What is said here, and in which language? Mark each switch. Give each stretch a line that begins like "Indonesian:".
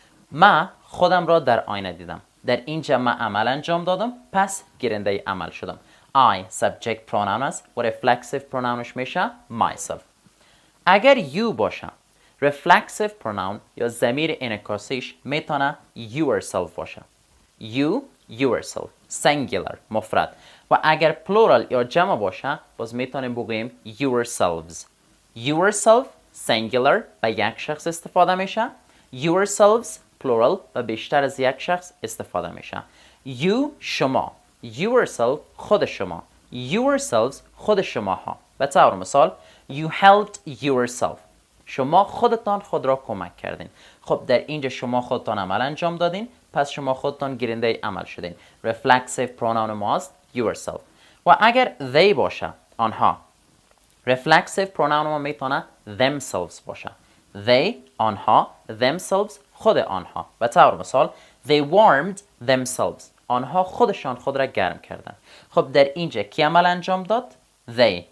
Persian: من خودم را در آینه دیدم. در اینجا من عمل انجام دادم، پس گیرنده عمل شدم.
English: I subject pronoun است و reflexive pronounش میشه myself.
Persian: اگر you باشه reflexive pronoun یا ضمیر انعکاسیش میتونه yourself باشه.
English: you yourself singular مفرد.
Persian: و اگر plural یا جمع باشه باز میتونیم بگوییم yourselves. yourself singular به یک شخص استفاده میشه، yourselves plural به بیشتر از یک شخص استفاده میشه. you شما، yourself خود شما، yourselves خود شما ها. به طور مثال
English: you helped yourself.
Persian: شما خودتان خود را کمک کردین. خب در اینجا شما خودتان عمل انجام دادین، پس شما خودتان گیرنده عمل شدین.
English: reflexive pronoun ماست yourself.
Persian: و اگر they باشه آنها، reflexive pronoun ما میتونه themselves باشه. they آنها، themselves خود آنها. به طور مثال
English: they warmed themselves.
Persian: آنها خودشان خود را گرم کردن. خب در اینجا کی عمل انجام داد؟ they.